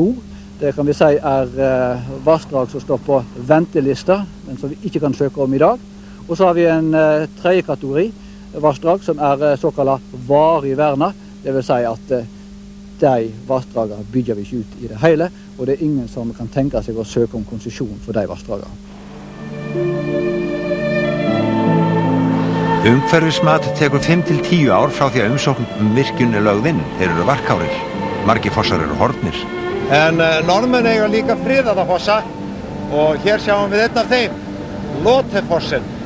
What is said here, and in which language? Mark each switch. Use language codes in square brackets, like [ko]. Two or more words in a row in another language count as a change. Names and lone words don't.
[no] Det kan vi si er vassdrag som står på ventelista, men som vi ikke kan søke om i dag. Og så har vi en 3. kategori vassdrag som er såkalt varig verna. Det vil si at de vassdragene bygger vi ikke ut i det hele, og det er ingen som kan tenke seg å søke om konsesjon for de vassdragene. [is] Umhverfismat tekur 5 til 10 ár frá því að umsókn virkjun er lögð inn. Þeir eru varkárir. Margir fossar eru horfnir. En norðmenn eiga líka friðaða fossa og hér sjáum við einn af þeim, Lotefossen.